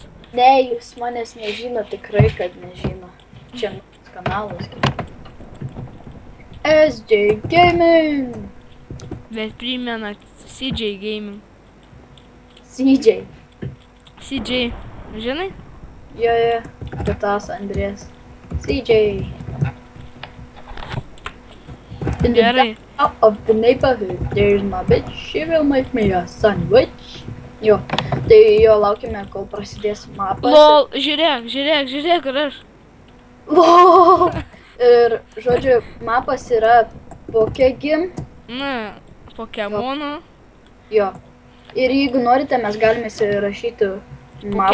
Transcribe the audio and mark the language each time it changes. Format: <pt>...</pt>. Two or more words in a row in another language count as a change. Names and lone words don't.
<lt>Ne, jūs manęs nežino, tikrai, kad nežino. Čia mūsų kanalas. SJ Gaming. Bet primena CJ Gaming. CJ. CJ, žinai? Jo, kitas Andrės. CJ.</lt> <en>In the</en> <lt>Gerai.</lt> <en>back of the neighborhood, there's my bitch. She will make me a sandwich.</en> <lt>Jo, tai jo laukime, kol prasidės mapas. LOL, žiūrėk, ir aš. LOL. Ir, žodžiu, mapas yra Pokegim. Na, Pokemono. Jo. Ir jeigu norite, mes galime įsirašyti mapą.</lt>